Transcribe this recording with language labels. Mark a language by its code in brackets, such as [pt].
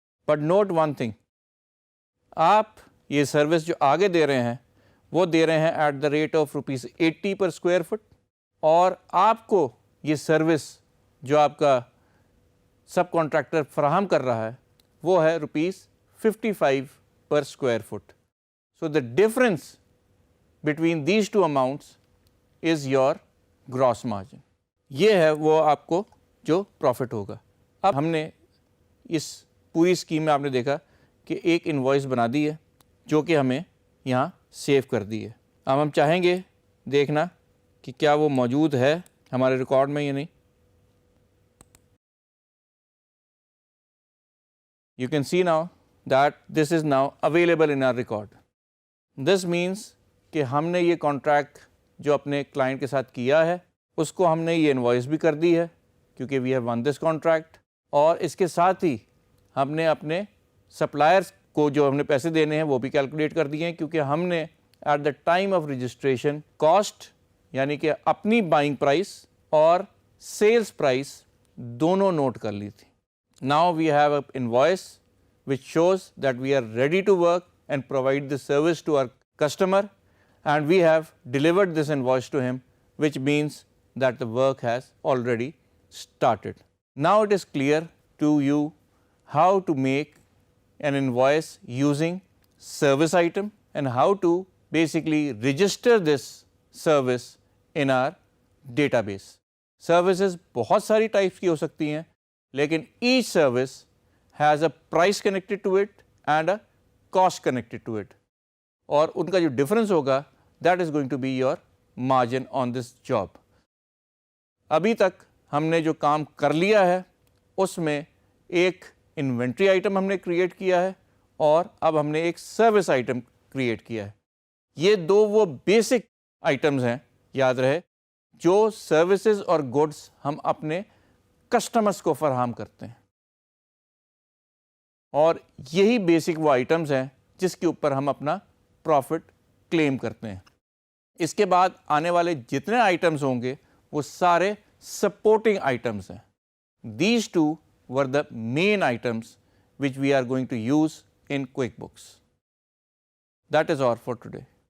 [en] but note one thing, [ur] آپ یہ service جو آگے دے رہے ہیں وہ دے رہے ہیں [en] at the rate of [ur] ₹80 per square fit, اور آپ کو یہ سروس جو آپ کا سب کانٹریکٹر فراہم کر رہا ہے وہ ہے ₹55 پر square fit. [en] So the difference between these two amounts is your gross margin. [ur] یہ ہے وہ آپ کو جو پروفٹ ہوگا. اب ہم نے اس پوری اسکیم میں آپ نے دیکھا کہ ایک انوائس بنا دی ہے جو کہ ہمیں یہاں سیو کر دی ہے. اب ہم چاہیں گے دیکھنا کہ کیا وہ موجود ہے ہمارے ریکارڈ میں یا نہیں. [en] You can see now that this is now available in our record. This means [ur] کہ ہم نے یہ کانٹریکٹ جو اپنے کلائنٹ کے ساتھ کیا ہے اس کو ہم نے یہ انوائس بھی کر دی ہے کیونکہ [en] we have won this contract, [ur] اور اس کے ساتھ ہی ہم نے اپنے سپلائرس کو جو ہم نے پیسے دینے ہیں وہ بھی کیلکولیٹ کر دیے ہیں, کیونکہ ہم نے [en] at the time of [ur] registration cost یعنی کہ اپنی بائنگ پرائس اور سیلس پرائس دونوں نوٹ کر لی تھی. [en] Now we have an invoice which shows that we are ready to work and provide the service to our customer, and we have delivered this invoice to him, which means that the work has already started. Now it is clear to you how to make an invoice using service item and how to basically register this service in our database. Services [ur] بہت ساری types کی ہو سکتی ہیں, لیکن [en] each service has a price connected to it and a cost connected to it, [ur] اور ان کا جو difference ہوگا [en] that is going to be your margin on this job. [ur] ابھی تک ہم نے جو کام کر لیا ہے اس میں ایک انوینٹری آئٹم ہم نے کریٹ کیا ہے اور اب ہم نے ایک سروس آئٹم کریٹ کیا ہے. یہ دو وہ بیسک آئٹمز ہیں, یاد رہے, جو سروسز اور گڈس ہم اپنے کسٹمرز کو فراہم کرتے ہیں, اور یہی بیسک وہ آئٹمز ہیں جس کے اوپر ہم اپنا پروفٹ کلیم کرتے ہیں. اس کے بعد آنے والے جتنے آئٹمز ہوں گے وہ سارے سپورٹنگ آئٹمز ہیں. [en] These two were the main items which we are going to use in QuickBooks. That is all for today.